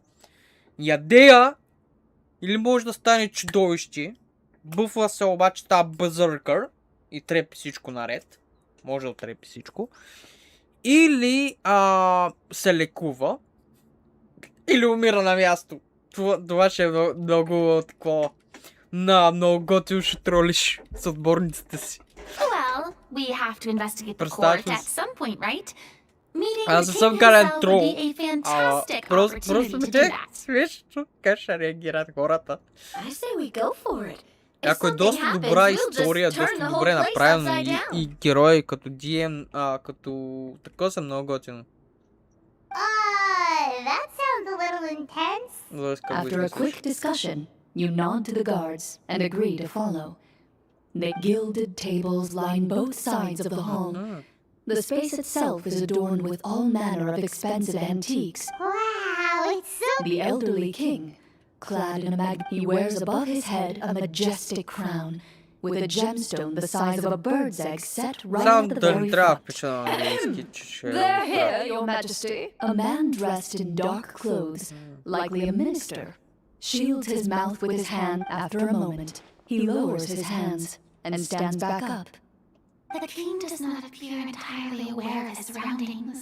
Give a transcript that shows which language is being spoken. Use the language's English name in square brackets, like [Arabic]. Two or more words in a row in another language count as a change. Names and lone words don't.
[Bulgarian] Ядея или може да стане чудовище, бъфва се обаче става базъркър и трепи всичко наред. Може да трепи всичко. Или се лекува, или умира на място. Това ще е много такова. Много готино ще тролиш с отборниците си. [English] Well, we have to investigate the court at some point, right? Meeting [Bulgarian] Аз [English] the [Bulgarian] не съм [English] king [Bulgarian] гален [English] himself [Bulgarian] трол. [English] would be a fantastic [Bulgarian] Просто [English] opportunity to [Bulgarian] ми [English] do [Bulgarian] е [English] that. [Bulgarian] смешно как ще реагират хората. [English] I say we go for it. If [Bulgarian] Ако е [English] something [Bulgarian] доста [English] happens, [Bulgarian] добра [English] we'll just [Bulgarian] история, [English] turn [Bulgarian] доста [English] the whole [Bulgarian] добре [English] place [Bulgarian] направено [English] upside down. [Bulgarian] и герои като DM, като такова са много готино. [English] That sounds a little intense. After a quick discussion, you nod to the guards and agree to follow. The gilded tables line both sides of the hall. The space itself is adorned with all manner of expensive antiques. Wow, it's so The elderly king, clad in a he wears above his head a majestic crown, with a gemstone the size of a bird's egg set right [Bulgarian] Знам [English] at the [Bulgarian] да [English] very [Bulgarian] не трябва да [English] front. [Bulgarian] пиша на английски, че ще [English] They're here, your majesty. A man dressed in dark clothes, likely a minister, shields his mouth with his hand. After a moment, he lowers his hands and stands back up. The king does not appear entirely aware of his surroundings.